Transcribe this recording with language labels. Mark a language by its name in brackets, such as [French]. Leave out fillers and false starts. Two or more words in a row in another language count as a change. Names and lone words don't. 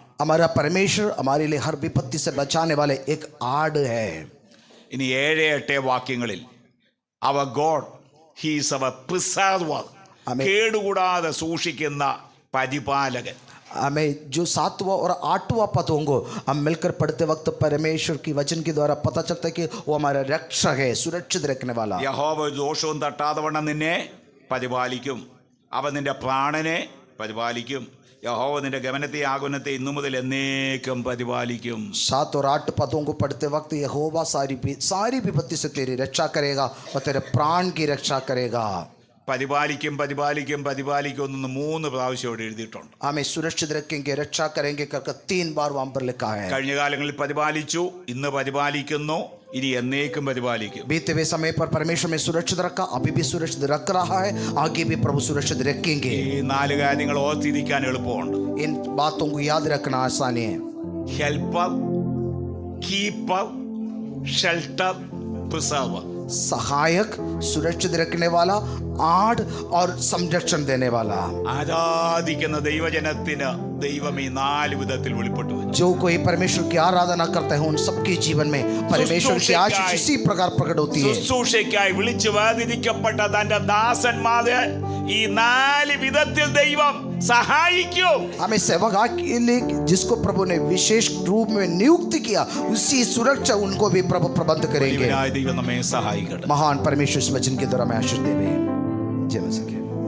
[Hindi] हमारा परमेश्वर हमारे लिए हर विपत्ति से बचाने वाले एक आड़ है. [Malayalam] ഇനി 7-8 വാക്യങ്ങളിൽ [English] our God is our preserver, [Malayalam] കേടുകൂടാതെ സൂക്ഷിക്കുന്ന പരിപാലകൻ. [Hindi] हमें जो 7वां और 8वां पदों को हम मिलकर पढ़ते वक्त परमेश्वर की वचन के द्वारा पता चलता है कि वो हमारा रक्षक है, सुरक्षित रखने वाला. [Malayalam] യഹോവ ഒരു ദോഷവും തട്ടാതെ വണ്ണം നിന്നെ പരിപാലിക്കും. അവൻ നിന്റെ പ്രാണനെ പരിപാലിക്കും. യഹോവ നിന്റെ ഗമനത്തെ ആഗമനത്തെ ഇന്നു മുതൽ എന്നേക്കും പരിപാലിക്കും. [Hindi] 7 और 8 पदों को पढ़ते वक्त यहोवा सारी विपत्ति से तेरी रक्षा करेगा और तेरे प्राण की रक्षा करेगा. [Malayalam] പരിപാലിക്കും പരിപാലിക്കും പരിപാലിക്കും എന്ന് 3 പ്രാവശ്യം ഇവിടെ എഴുതിയിട്ടുണ്ട്. [Hindi] हमें सुरक्षित रखेंगे, रक्षा करेंगे करके 3 बार वहां पर लिखा है. [Malayalam] കഴിഞ്ഞ കാലങ്ങളിൽ പരിപാലിച്ചു, ഇന്ന് പരിപാലിക്കുന്നു, ഇനി എന്നേക്കും പരിപാലിക്കും. [Hindi] बीते हुए समय पर परमेश्वर में सुरक्षित रखा, अभी भी सुरक्षित रख रहा है, आगे भी प्रभु सुरक्षित रखेंगे. [Malayalam] ഈ 4 കാര്യങ്ങൾ ഓർത്തിരിക്കാൻ എളുപ്പമുണ്ട്. [Hindi] इन बातों को याद रखना आसानी है. [English] Helper, keeper, shelter, preserver. [Hindi] सहायक, सुरक्षित रखने वाला, आड़ और संरक्षण देने वाला. [Malayalam] ആരാധിക്കുന്ന ദൈവജനത്തിന് ദൈവം ഈ 4 വിധത്തിൽ വെളിപ്പെട്ടു വന്നു. [Hindi] जो कोई परमेश्वर की आराधना करते हैं उन सबके जीवन में परमेश्वर की आशीष इसी प्रकार प्रकट होती है. [Malayalam] ശുശ്രൂഷയ്ക്കായി വിളിച്ചു വേർതിരിക്കപ്പെട്ട തന്റെ ദാസന്മാരെ ഈ 4 വിധത്തിൽ ദൈവം സഹായിക്കും. [Hindi] हमें सेवा के लिए जिसको प्रभु ने विशेष रूप में नियुक्त किया उसी सुरक्षा उनको भी प्रभु प्रबंध करेंगे. [Malayalam] ദൈവം നമ്മെ സഹായിക്കട്ടെ. [Hindi] महान परमेश्वर इस वचन के द्वारा में आशीष देवे. जय मसीह.